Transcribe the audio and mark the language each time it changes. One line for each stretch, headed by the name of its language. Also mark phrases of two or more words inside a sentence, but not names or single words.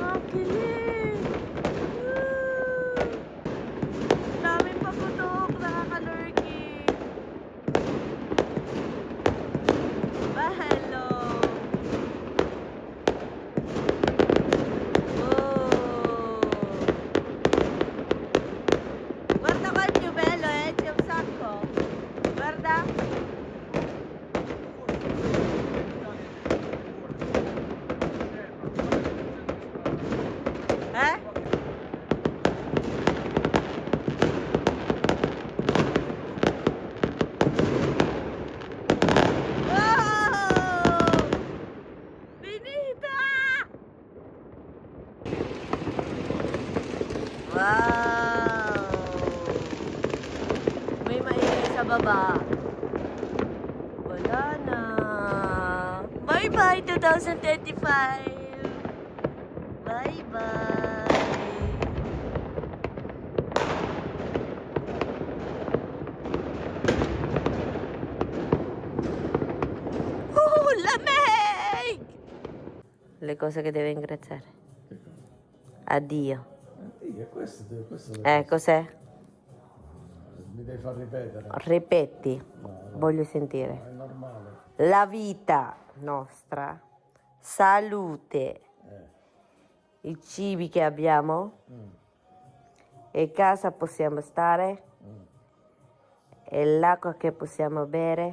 Filipino: Kilig! Daming paputok, nakaka-lurky. Hello. Oh.
Italian: Guarda qua il più bello, c'è un sacco. Guarda. Eh? Wow! Finita! Wow!
Filipino: May maingay sa baba. Wala na.
English: Bye-bye 2025! Bye-bye!
Filipino: Lamig!
Italian: Le cose che deve ringraziare. Addio. Questo Cos'è? mi devi far ripetere. Ripeti. No, Voglio sentire. è normale. La vita nostra, salute, i cibi che abbiamo, e casa possiamo stare, e l'acqua che possiamo bere.